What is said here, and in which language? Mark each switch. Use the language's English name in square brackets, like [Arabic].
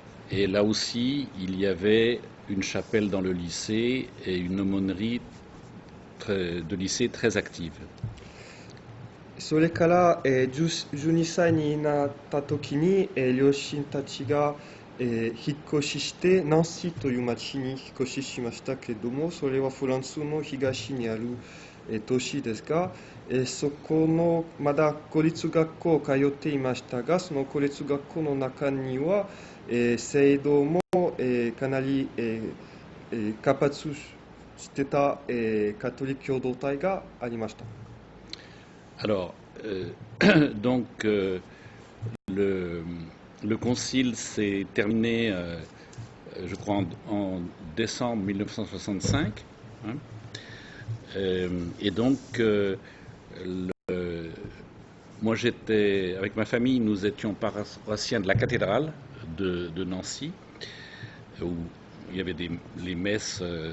[French] Et là aussi, il y avait une chapelle dans le lycée et une aumônerie de lycée très active. [Japanese] それから、12歳になった時に、両親たちが、引っ越ししてナンシーという町に引っ越ししましたけれども、それはフランスの東にある、都市ですが、そこのまだ公立学校を通っていましたが、その公立学校の中には、制度も、かなり、活発してた、カトリック共同体がありました。 [French] Alors, donc, le concile s'est terminé, je crois, en décembre 1965. Hein, et donc, moi j'étais, avec ma famille, nous étions paroissiens de la cathédrale de Nancy, où il y avait les messes